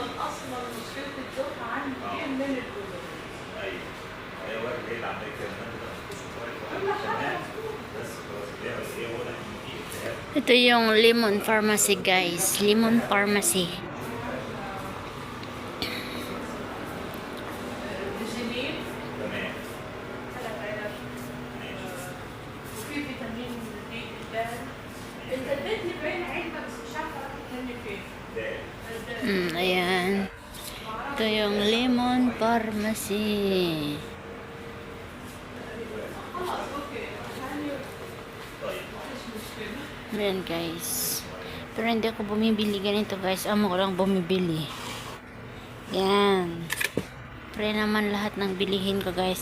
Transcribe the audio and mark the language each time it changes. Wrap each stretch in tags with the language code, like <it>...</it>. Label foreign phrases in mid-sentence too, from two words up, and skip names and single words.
<ar>اصلا مشكله الضغط عندي دي من الاذن. ايوه هي واحد هي العمليه كمان كمان بس خلاص هي واضح ان في التهاب.</ar> <tl>Ito yung Lemon Pharmacy guys. Lemon Pharmacy.</tl> <ar>الجنين تمام. 3000 وفي فيتامين دي الدال. انت اديتني باين علبه بس مش عارفه راحت مني فين. الدال.</ar> <tl>Ayan. Ito yung Lemon Pharmacy.</tl> <ar>خلاص اوكي يعني مفيش مشكله.</ar> <tl>Ayan guys. Pero hindi ako bumibili ganito guys. Amo ko lang bumibili. Yan. Pre naman lahat ng bilihin ko guys.</tl>